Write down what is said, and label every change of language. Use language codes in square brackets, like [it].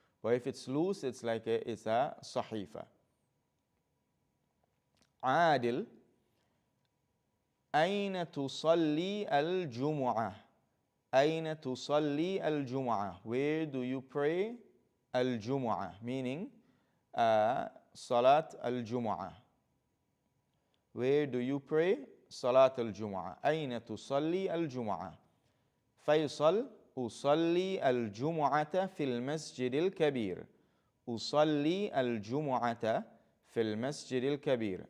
[en] But if it's loose, it's like it's a صحيفة. [ar] عادل, أين تصلي الجمعة? أين تصلي الجمعة? [en] Where do you pray الجمعة? Meaning [ar] صلاة الجمعة. [en] Where do you pray [ar] صلاة الجمعة? أين تصلي الجمعة? فيصل, أصلي الجمعة في المسجد الكبير. أصلي الجمعة في المسجد الكبير.